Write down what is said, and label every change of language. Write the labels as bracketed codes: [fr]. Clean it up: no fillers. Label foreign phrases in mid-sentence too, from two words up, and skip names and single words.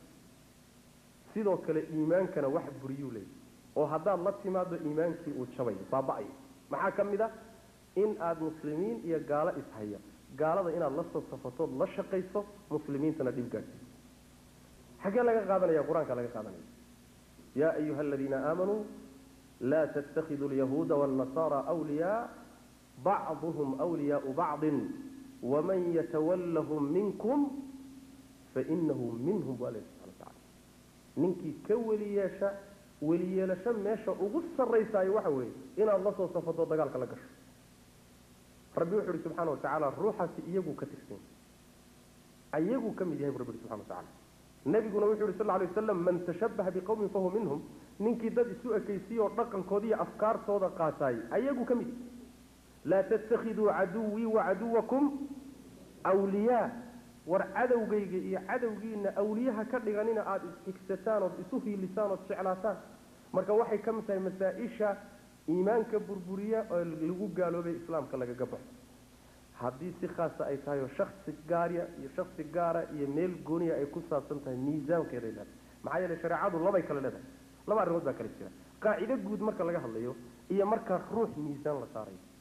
[so] sidoo kale iimaankana wax buriyo leeyahay oo hadaa la timaado iimaankii uu jabay baaba'ay maxaa kamida in aad muslimiin iyo gaalo ishaya gaalada inaad la soo safato la shaqeyso muslimiintana dhib gaarsiiso xagee laga qaadanaya quraanka laga qaadanaya [ar] يا أيها الذين آمنوا لا تتخذوا اليهود والنصارى أولياء بعضهم أولياء بعض ومن يتولهم منكم فإنه منهم وسبحانه وتعالى [so] ninki ka waliyeelasha meesha ugu sarreysay waxa weeye inaad la soo safato dagaalka la gasho rabbi wuxuu [ar] سبحانه وتعالى [so] ruuxaasi iyagu ka tirsan ayagu kamid yahay rabbi [ar] سبحانه وتعالى [so] nabiguna wuxuu [ar] صلى الله عليه وسلم من تشبه بقوم فهو منهم [so] ninki dad isu ekaysiyo dhaqankoodii iyo afkaartooda qaatay ayagu kamid [ar] لا تتخذوا عدوي وعدوكم أولياء [so] war cadawgayga iyo cadawgiina awliyaha ka dhiganina aad isxigsataan oo isu hiilisaan oo jeclaataan marka waxay ka mid tahay masaa'isha iimaanka burburiya oo lagu gaaloobay islaamka laga gabaxo haddii si khaas ah ay tahay shakhsi gaara iyo meel gooniya ay ku saabsan tahay miisaankeeda ilaa maxaa yeelay shariicadu labay kala leedahay laba arrimood baa kala jira qaacida guud marka laga hadlayo iyo marka ruux miisaan la saaray